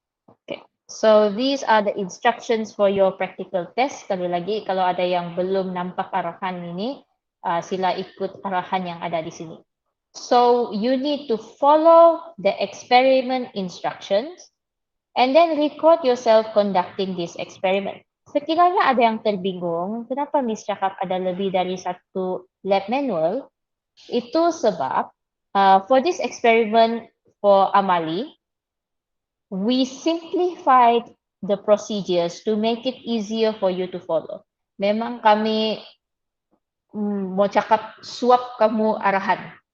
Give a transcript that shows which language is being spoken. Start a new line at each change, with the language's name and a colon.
English: Okay, so these are the instructions for your practical test.
Malay: Sekali lagi, kalau ada yang belum nampak arahan ini, sila ikut arahan yang ada di sini.
English: So you need to follow the experiment instructions and then record yourself conducting this experiment.
Malay: Sekiranya ada yang terbingung, kenapa Miss cakap ada lebih dari satu lab manual? Itu sebab
English: for this experiment for Amali, we simplified the procedures to make it easier for you to follow.
Malay: Memang kami mau cakap suap kamu arahan.